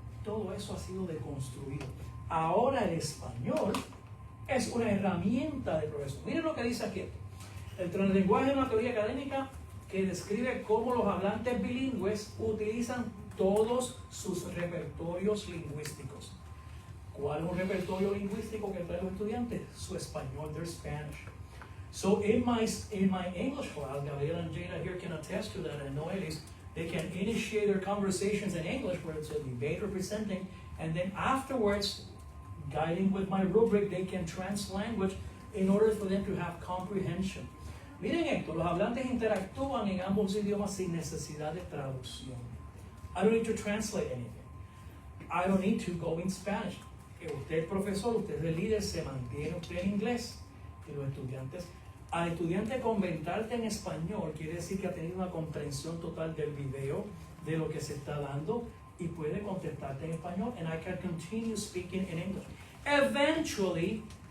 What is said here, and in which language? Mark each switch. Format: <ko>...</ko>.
<es>Todo eso ha sido deconstruido. Ahora el español es una herramienta de profesor. Miren lo que dice aquí. El translenguaje es una teoría académica que describe cómo los hablantes bilingües utilizan todos sus repertorios lingüísticos. ¿Cuál es un repertorio lingüístico que traen los estudiantes? Su español,</es> <en>their Spanish. So in my English class, Gabriel and Jada here can attest to that, and Noelis, they can initiate their conversations in English where it's a debate or presenting, and then afterwards, guiding with my rubric, they can translanguage in order for them to have comprehension.</en> <es>Miren esto, los hablantes interactúan en ambos idiomas sin necesidad de traducción.</es> <en>I don't need to translate anything. I don't need to go in Spanish.</en> <es>Usted es profesor, usted es el líder, se mantiene usted en inglés. Y los estudiantes, al estudiante comentarte en español quiere decir que ha tenido una comprensión total del video, de lo que se está dando, y puede contestarte en español.</es> <en>And I can continue speaking in English. Eventually,</en>